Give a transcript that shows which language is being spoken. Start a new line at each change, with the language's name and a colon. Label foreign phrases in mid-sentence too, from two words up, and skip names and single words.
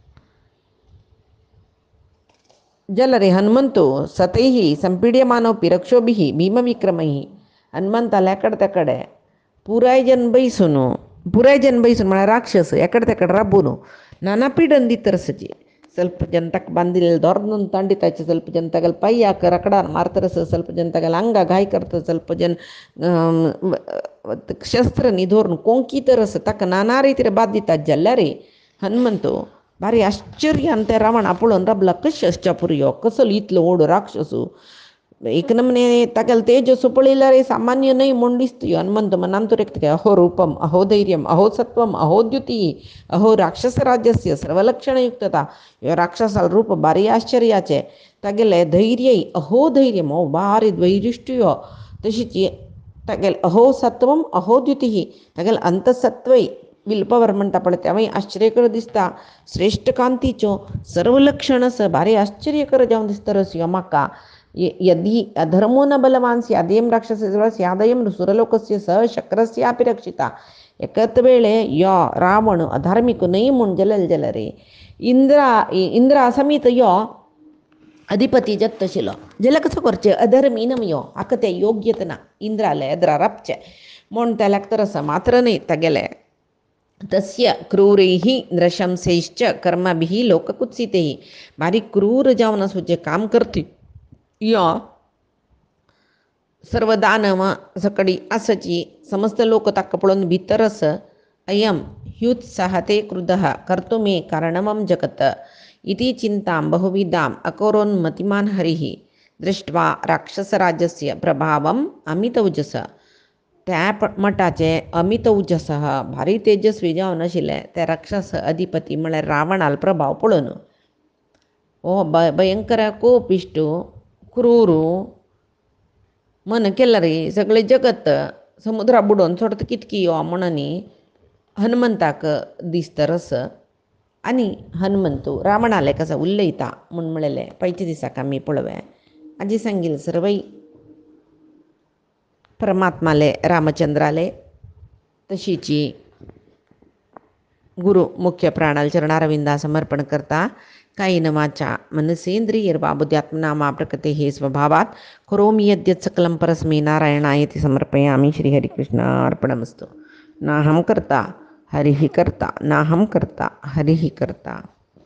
Sanskrit: जलरे हनुमंतो सतैः संपीड्यमानोपि रक्षोभिः भीमविक्रमैः.
Konkani: हनुमंताला एकडे तेकडे पुराय जन बैसून म्हळ्यार राक्षस एकडे तेकडे राबून नाना पिडन दितर आसची. ಸ್ವಲ್ಪ ಜನ ತಕ್ಕ ಬಂದಿಲ್ಲ ದೊಡ್ಡದೊಂದು ತಂಡಿತಾಯ್ತು. ಸ್ವಲ್ಪ ಜನ ತಗಲ್ ಪೈ ಹಾಕ ರಕಡಾನ ಮಾರ್ತಾರಸ. ಸ್ವಲ್ಪ ಜನ ತಗಲ್ ಅಂಗ ಗಾಯ ಕರ್ತದೆ. ಸ್ವಲ್ಪ ಜನ ಶಸ್ತ್ರ ನಿಧೋರ್ನು ಕೊಂಕಿತರಸ ತಕ್ಕ ನಾನಾ ರೀತಿಯ ಬಾಧ್ಯता जल्ल्यारे हनुमंतो भारी आश्चर्य आणि त्या रावण पळोवन रबला कशें आसच्या पुरयो कसलो इतलो व्हड राक्षस. एक नमने तागेले तेजस पळयल्यार सामान्य न्हय म्हूण दिसता.
Sanskrit: हनुमंत
Konkani: मनान तर एक
Sanskrit: अहो रूपम अहो धैर्यम अहो सत्वम अहो द्युती अहो राक्षसराज्यस्य सर्वलक्षणयुक्तता.
Konkani: ह्यो राक्षसाल रूप भारी आश्चर्याचे. तागेले धैर्य
Sanskrit: अहो धैर्यम
Konkani: हो भारी वैशिष्ट्य. तशीच तागेले
Sanskrit: अहो सत्वम अहो द्युती
Konkani: तागेले अंतसत्वय
English: will power
Konkani: म्हणटा पळय तेवूय आश्चर्यकर दिसता. श्रेष्ठ कांतीच्यो सर्व लक्षण भारी आश्चर्यकर जावन दिसता रस म्हाका.
Sanskrit: यदि अधर्मो न बलवान स्यादेयं राक्षसस्य स्यादेयं सुरलोकस्य सह शक्रस्यापि रक्षिता.
Konkani: एकत वेळे यो रावण अधार्मिक न्हय म्हूण जल्ल्यारे इंद्रा समीत यो अधिपती जत्त आशिल्लो जाल्यार कसो करचें. अधर्मी न्हय यो हाका तें योग्यता ना. इंद्राले अद्रा राबचें म्हूण तेल्याक तर आसा. मात्र न्हय तागेले
Sanskrit: तस्य क्रूरैः नृशंसैश्च कर्मभिः लोककुत्सितैः.
Konkani: भारी क्रूर जावन आसूं जे काम करती यो सर्व दानव सकडी आसची. समस्त लोक ताका पळोवन भितर आस.
Sanskrit: अयं ह्युत्साहते क्रुद्धः कर्तुमे कारणमं जगत् इति चिंतां बहुविधाम् अकरोन्मतिमान् हरिः दृष्ट्वा राक्षसराजस्य प्रभावम् अमितौजस.
Konkani: त्या मठाचे अमितौजसः भारी तेजस्वी जावन आशिल्ले ते राक्षस अधिपती म्हळ्यार रावणाल प्रभाव पळोवन हो भयंकर कोपिश्टू क्रूरू मन केला रे सगळे जगत समुद्रा बुडोवन सोडता कितकी यो म्हणून हनुमंताक दिसता रस. आनी हनुमंतू रावणाले कसो उलयता म्हूण म्हणलें पयच्या दिसाक आमी पळोवया. आजी सांगिल्लें सर्वय परमात्माले रामचंद्राले तशीची गुरु मुख्य प्राणाल चरणारविंदा समर्पण करता.
Sanskrit: कायेन वाचा मनसेंद्रियर्वा बुद्ध्यात्मना मा प्रकृतेः स्वभावात् करोमि यद्यत् सकलं परस्मै नारायणायति समर्पयामि. श्रीहरिकृष्णार्पणमस्तु. नाहं कर्ता हरिः कर्ता नाहं कर्ता हरिः कर्ता.